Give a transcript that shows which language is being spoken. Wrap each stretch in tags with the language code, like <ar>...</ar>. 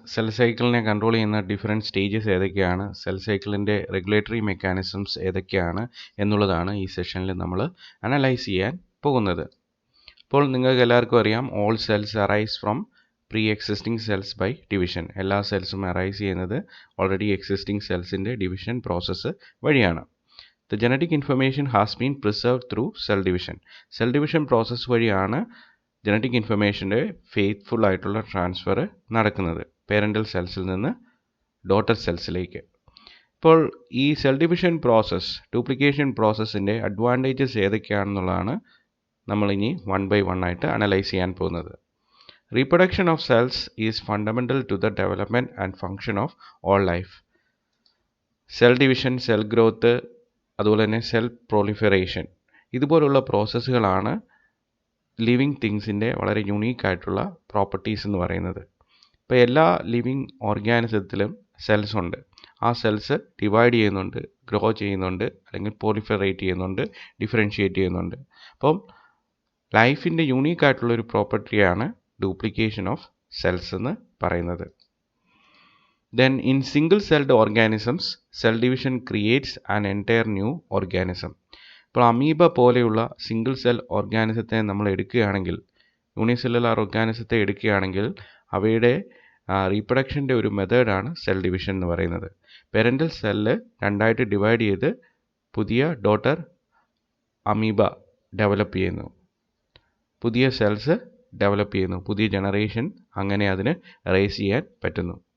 <ml>Cell സൈക്കിളിനെ control ചെയ്യുന്ന different stages ഏതൊക്കെയാണ്? സെൽ സൈക്കിളിൻ്റെ റെഗുലേറ്ററി മെക്കാനിസംസ് ഏതൊക്കെയാണ് എന്നുള്ളതാണ് ഈ സെഷനിൽ നമ്മൾ അനലൈസ് ചെയ്യാൻ പോകുന്നത്. അപ്പോൾ നിങ്ങൾക്ക് എല്ലാവർക്കും അറിയാം,</ml> <en>All cells arise from pre existing cells by division.</en> <ml>എല്ലാ സെൽസും അറൈസ് ചെയ്യുന്നത് ഓൾറെഡി എക്സിസ്റ്റിംഗ് സെൽസിൻ്റെ ഡിവിഷൻ പ്രോസസ്സ് വഴിയാണ്.</ml> <en>The genetic information has been preserved through cell division.</en> <ml>Cell division process വഴിയാണ് ജനറ്റിക് ഇൻഫർമേഷൻ്റെ ഫെയ്ത്ത്ഫുൾ ആയിട്ടുള്ള ട്രാൻസ്ഫർ നടക്കുന്നത് പേരൻ്റൽ സെൽസിൽ നിന്ന് ഡോട്ടർ സെൽസിലേക്ക്. ഇപ്പോൾ ഈ cell division process, duplication പ്രോസസ്സിൻ്റെ advantages ഏതൊക്കെയാണെന്നുള്ളതാണ് നമ്മളിനി 1 by 1 ആയിട്ട് അനലൈസ് ചെയ്യാൻ പോകുന്നത്.</ml> <en>Reproduction of cells is fundamental to the development and function of all life.</en> <ml>Cell division, cell growth, അതുപോലെ തന്നെ സെൽ പ്രൊലിഫറേഷൻ, ഇതുപോലുള്ള പ്രോസസ്സുകളാണ് ലിവിങ് തിങ്സിൻ്റെ വളരെ യുണീക്ക് ആയിട്ടുള്ള പ്രോപ്പർട്ടീസ് എന്ന് പറയുന്നത്. ഇപ്പോൾ എല്ലാ ലിവിങ് ഓർഗാനിസത്തിലും സെൽസ് ഉണ്ട്. ആ സെൽസ് ഡിവൈഡ് ചെയ്യുന്നുണ്ട്, ഗ്രോ ചെയ്യുന്നുണ്ട്, അല്ലെങ്കിൽ പോളിഫറേറ്റ് ചെയ്യുന്നുണ്ട്, ഡിഫറൻഷിയേറ്റ് ചെയ്യുന്നുണ്ട്. അപ്പം ലൈഫിൻ്റെ യുണീക്ക് ആയിട്ടുള്ളൊരു പ്രോപ്പർട്ടിയാണ് ഡ്യൂപ്ലിക്കേഷൻ ഓഫ് സെൽസ് എന്ന് പറയുന്നത്.</ml> <en>Then in single-celled organisms, cell division creates an entire new organism.</en> <ml>ഇപ്പോൾ അമീബ പോലെയുള്ള സിംഗിൾ സെൽ ഓർഗാനിസത്തെ നമ്മൾ എടുക്കുകയാണെങ്കിൽ, യൂണിസെല്ലുലാർ ഓർഗാനിസത്തെ എടുക്കുകയാണെങ്കിൽ, അവയുടെ റീപ്രൊഡക്ഷൻ്റെ ഒരു മെത്തേഡാണ് സെൽ ഡിവിഷൻ എന്ന് പറയുന്നത്. പെരൻ്റൽ സെല്ല് രണ്ടായിട്ട് ഡിവൈഡ് ചെയ്ത് പുതിയ ഡോട്ടർ അമീബ ഡെവലപ്പ് ചെയ്യുന്നു, പുതിയ സെൽസ് ഡെവലപ്പ് ചെയ്യുന്നു, പുതിയ ജനറേഷൻ അങ്ങനെ അതിന് റേസ് ചെയ്യാൻ പറ്റുന്നു.</ml>